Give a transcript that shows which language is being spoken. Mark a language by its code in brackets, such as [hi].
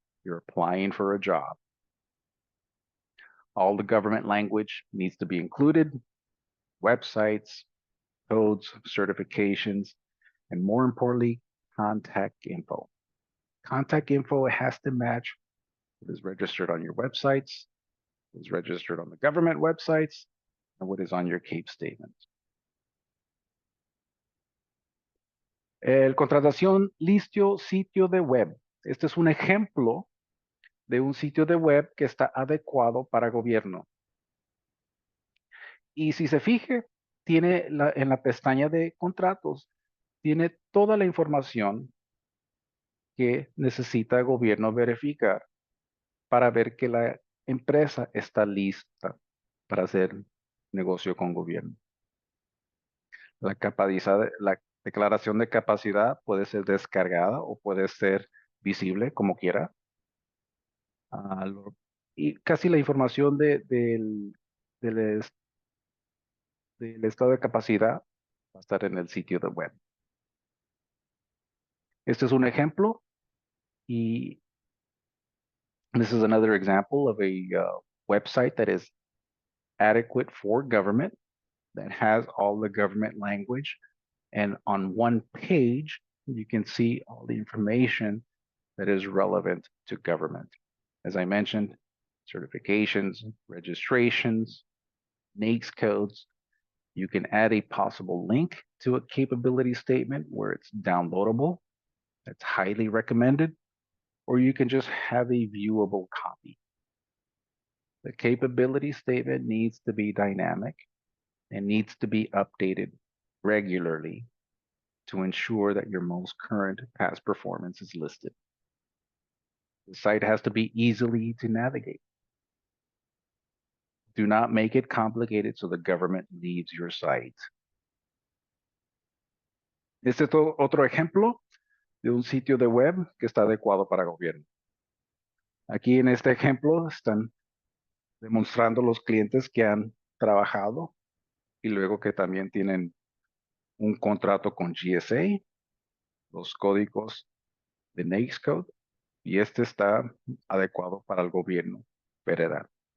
[en] You're applying for a job. All the government language needs to be included, websites, codes, certifications, and more importantly, contact info. Contact info has to match what is registered on your websites, what is registered on the government websites, and what is on your CAPE statement. [es] Contratación listo sitio de web. Este es un ejemplo de un sitio de web que está adecuado para gobierno. Y si se fije, tiene en la pestaña de contratos, tiene toda la información que necesita el gobierno verificar para ver que la empresa está lista para hacer negocio con gobierno. La declaración de capacidad puede ser descargada o puede ser visible como quiera. Y casi la información del estado de capacidad va a estar en el sitio de web. Este es un ejemplo y [en] this is another example of a website that is adequate for government, that has all the government language. And on one page, you can see all the information that is relevant to government. As I mentioned, certifications, registrations, NAICS codes, You can add a possible link to a capability statement where it's downloadable. That's highly recommended. Or you can just have a viewable copy. The capability statement needs to be dynamic and needs to be updated regularly to ensure that your most current past performance is listed. The site has to be easily to navigate. Do not make it complicated so the government leaves your site. [es] Este es otro ejemplo de un sitio de web que está adecuado para gobierno. Aquí en este ejemplo están demostrando los clientes que han trabajado y luego que también tienen un contrato con GSA, los códigos de NAICS Code, y este está adecuado para el gobierno federal.